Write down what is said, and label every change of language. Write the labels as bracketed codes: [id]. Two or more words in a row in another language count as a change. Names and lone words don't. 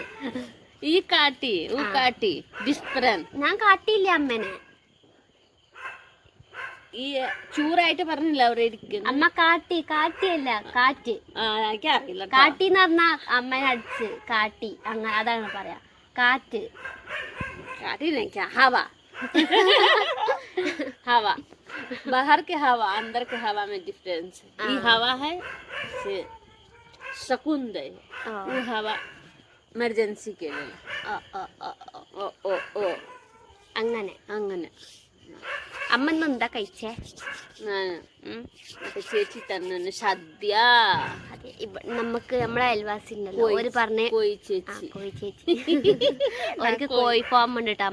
[ml] ഈ കാട്ടി കാട്ടി ഡിഫറൻറ്റ്. ഞാൻ കാട്ടിയില്ല അമ്മേനെ. ഈ ചൂടായിട്ട് പറഞ്ഞില്ല അവിടെ ഇരിക്കുന്നു. അമ്മ കാട്ടിയല്ല കാറ്റ്. എനിക്കറിയില്ല. കാട്ടിന്ന് പറഞ്ഞാ അമ്മേനെ അടിച്ച് കാട്ടി അങ്ങനെ അതാണ് പറയാ. കാറ്റ് [hi] काटी नहीं क्या हवा हवा बाहर के हवा अंदर के हवा में डिफरेंस है. ये हवा है से सुकून दे. वो हवा इमरजेंसी के लिए. ओ ओ ओ [ml] അങ്ങനെ അങ്ങനെ. അമ്മ ഇന്ന് എന്താ കഴിച്ചേ? ചേച്ചി തന്നെ സദ്യ. അതെ നമുക്ക് നമ്മളെ അയൽവാസി ഉണ്ടല്ലോ ഓര് പറഞ്ഞ കോഴി ചേച്ചി. കോഴി ചേച്ചി ഓർക്ക് കോഴി ഫാം ഉണ്ട് കേട്ടോ.